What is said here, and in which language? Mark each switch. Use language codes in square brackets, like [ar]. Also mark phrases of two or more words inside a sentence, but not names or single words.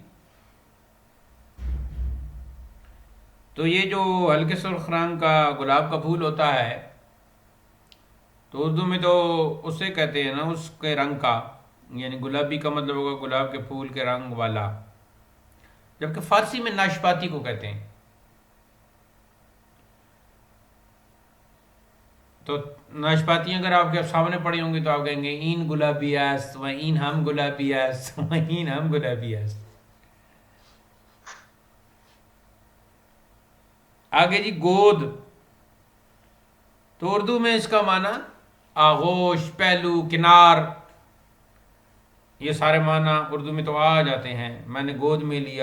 [ur] تو یہ جو ہلکے سرخ رنگ کا گلاب کا پھول ہوتا ہے تو اردو میں تو اسے کہتے ہیں نا اس کے رنگ کا، یعنی گلابی کا مطلب ہوگا گلاب کے پھول کے رنگ والا. جبکہ فارسی میں ناشپاتی کو کہتے ہیں. تو ناشپاتی اگر آپ کے سامنے پڑی ہوں گی تو آپ کہیں گے [fa] این گلابی است و این ہم گلابی است و این ہم گلابی است. [ur] آگے جی گود، تو اردو میں اس کا معنی آغوش، پہلو، کنار، یہ سارے معنی اردو میں تو آ جاتے ہیں. میں نے گود میں لیا.